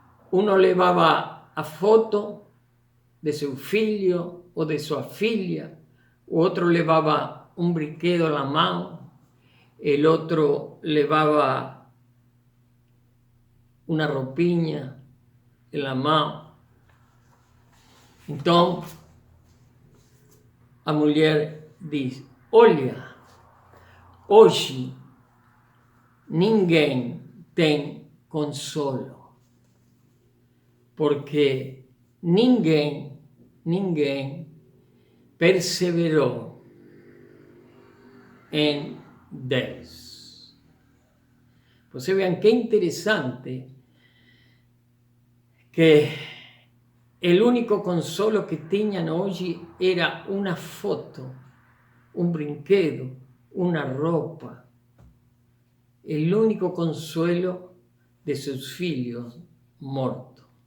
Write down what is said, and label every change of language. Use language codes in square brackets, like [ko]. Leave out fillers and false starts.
[es] Uno llevaba a foto de su filho o de su filha, otro llevaba un brinquedo en la mano, el otro llevaba una ropiña en la mano. [pt] Entonces, a mulher diz: olha, hoje ninguém tem consolo, porque ninguém perseverou en Deus. [es] Pues vean qué interesante que el único consolo que tenían hoy era una foto, un brinquedo, una ropa. El único consuelo de sus hijos muertos.